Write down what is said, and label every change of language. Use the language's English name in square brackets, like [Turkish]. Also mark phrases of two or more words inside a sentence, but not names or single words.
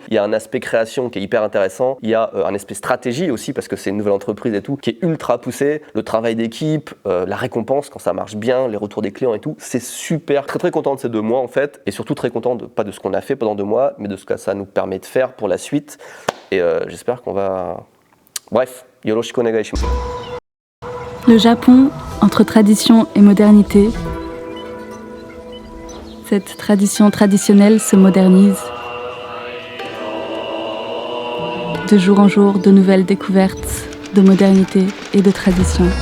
[French] Il y a un aspect création qui est hyper intéressant, il y a un aspect stratégie aussi, parce que c'est une nouvelle entreprise et tout, qui est ultra poussé, le travail d'équipe, la récompense quand ça marche bien, les retours des clients et tout, c'est super. Très content de ces 2 mois en fait, et surtout très content pas de ce qu'on a fait pendant 2 mois, mais de ce que ça nous permet de faire pour la suite, et j'espère qu'on va... Bref, [Japanese] よろしくお願いします. [French] Le Japon, entre tradition et modernité, cette tradition traditionnelle se modernise. De jour en jour, de nouvelles découvertes, de modernité et de tradition.